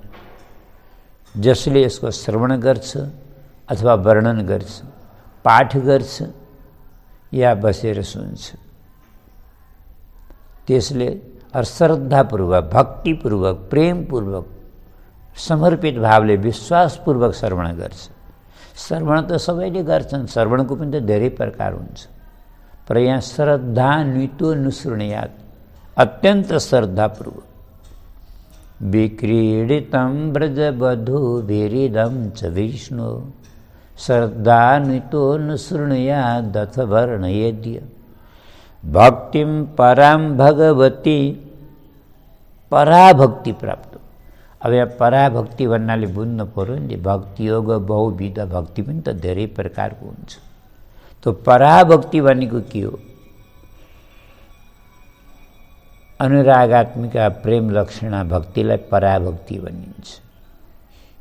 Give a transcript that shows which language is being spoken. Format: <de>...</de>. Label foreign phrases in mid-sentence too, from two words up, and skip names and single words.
<ne>जसले यसको श्रवण गर्छ अथवा वर्णन गर्छ, पाठ गर्छ या बसेर सुन्छ, त्यसले श्रद्धापूर्वक, भक्तिपूर्वक, प्रेमपूर्वक, समर्पित भावले, विश्वासपूर्वक श्रवण गर्छ। श्रवण त सबैले गर्छन्, श्रवणको पनि त धेरै प्रकार हुन्छ। पर यहाँ</ne> <sa>श्रद्धान्वितो नुसृणुयात्,</sa> <ne>अत्यन्त श्रद्धापूर्वक।</ne> <sa>विक्रीडितं व्रजवधूभिरिदं च विष्णु श्रद्धान्वितो नुसृणुयादथ वर्णयेद्य भक्तिं परां भगवती।</sa> <ne>पराभक्ति प्राप्त। अब यहाँ पराभक्ति भन्नाले बुझ्नु पर्यो नि, भक्ति योग बहुविध भक्ति पनि त धेरै प्रकारको हुन्छ। तो पराभक्ति भनेको के हो? अनुरागात्मिका प्रेम लक्षणा भक्तिलाई पराभक्ति भनिन्छ।</ne>